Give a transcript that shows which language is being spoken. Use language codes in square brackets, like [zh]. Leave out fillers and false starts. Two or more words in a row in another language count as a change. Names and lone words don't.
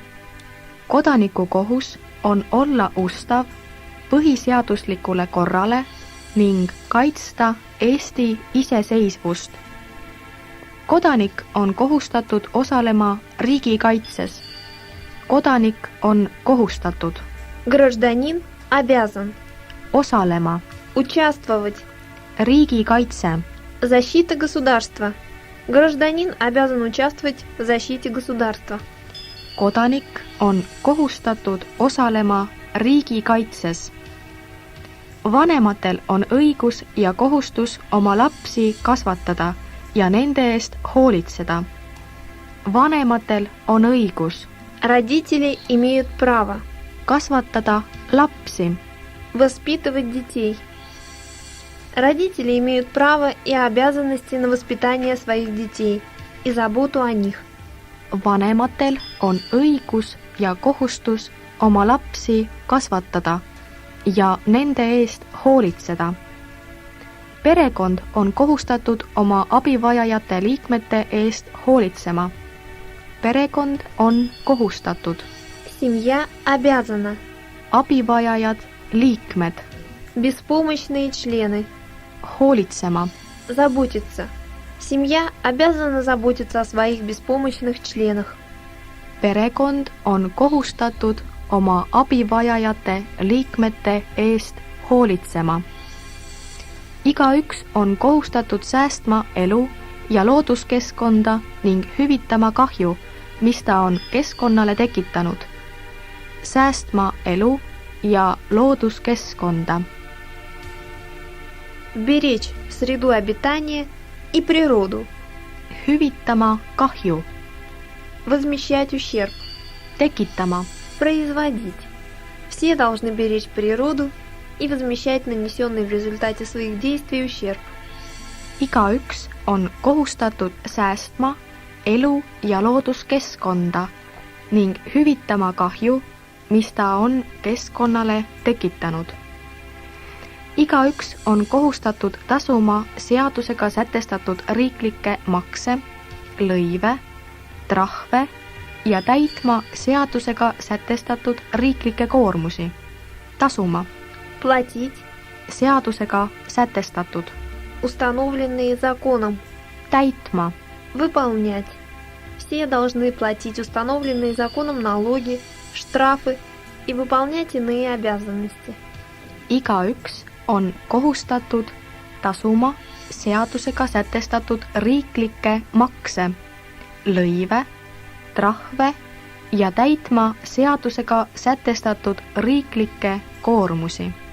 [et] Kodaniku kohus on olla ustav põhiseaduslikule korrale ning kaitsta Eesti iseseisvust. Kodanik on kohustatud osalema riigikaitses. Kodanik on kohustatud [ru] Гражданин обязан [et] osalema [ru] участвовать. [et] riigikaitse. [ru] Защита государства. Гражданин обязан участвовать в защите государства. [et] Kodanik on kohustatud osalema riigikaitses. Vanematel on õigus ja kohustus oma lapsi kasvatada ja nende eest hoolitseda. Vanematel on õigus [ru] Родители имеют право [et] kasvatada lapsi. [ru] воспитывать детей. Родители имеют право и обязанности на воспитание своих детей и заботу о них. [et] Vanematel on õigus ja kohustus oma lapsi kasvatada ja nende eest hoolitseda. Perekond on kohustatud oma abivajajate liikmete eest hoolitsema. Perekond on kohustatud. [ru] Семья обязана. [et] Abivajajad, liikmed, [ru] Беспомощные члены. [et] hoolitsema. [ru] Заботиться. Семья обязана заботиться о своих беспомощных членах. [et] Perekond on kohustatud oma abivajajate liikmete eest hoolitsema. Igaüks on kohustatud säästma elu ja looduskeskkonda ning hüvitama kahju, mis ta on keskkonnale tekitanud. Säästma elu ja looduskeskkonda. [ru] Беречь среду обитания и природу. [et] Hüvitama kahju, [ru] Возмещать ущерб. [et] tekitama. [ru] Производить. Все должны беречь природу и возмещать нанесенный в результате своих действий ущерб. [et] Igaüks on kohustatud säästma elu ja looduskeskkonda ning hüvitama kahju, mis ta on keskkonnale tekitanud. Igaüks on kohustatud tasuma seadusega sätestatud riiklikke makse, lõive, trahve ja täitma seadusega sätestatud riiklikke koormusi. Tasuma [ru] Платить [et] seadusega sätestatud, [ru] установленные законом. [et] täitma [ru] Выполнять. Все должны платить установленные законом налоги, штрафы и выполнять иные обязанности. [et] Igaüks on kohustatud tasuma seadusega sätestatud riiklikke makse, lõive, trahve ja täitma seadusega sätestatud riiklikke koormusi.